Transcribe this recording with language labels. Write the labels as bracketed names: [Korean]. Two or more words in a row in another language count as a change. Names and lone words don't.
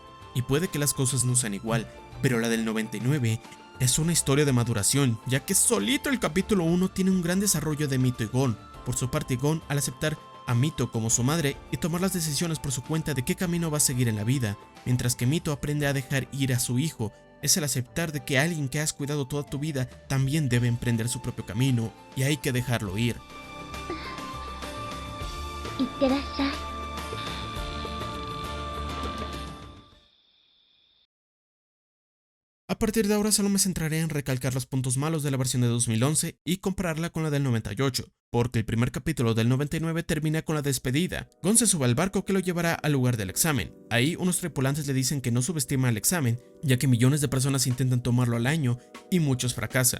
[Spanish] Y puede que las cosas no sean igual, pero la del 99 es una historia de maduración, ya que solito el capítulo 1 tiene un gran desarrollo de Mito y Gon. Por su parte, Gon, al aceptar a Mito como su madre y tomar las decisiones por su cuenta de qué camino va a seguir en la vida, mientras que Mito aprende a dejar ir a su hijo, es el aceptar de que alguien que has cuidado toda tu vida también debe emprender su propio camino y hay que dejarlo ir. [Japanese] いってらっしゃい。 [Spanish] A partir de ahora solo me centraré en recalcar los puntos malos de la versión de 2011 y compararla con la del 98, porque el primer capítulo del 99 termina con la despedida. Gon se sube al barco que lo llevará al lugar del examen. Ahí unos tripulantes le dicen que no subestima el examen, ya que millones de personas intentan tomarlo al año y muchos fracasan.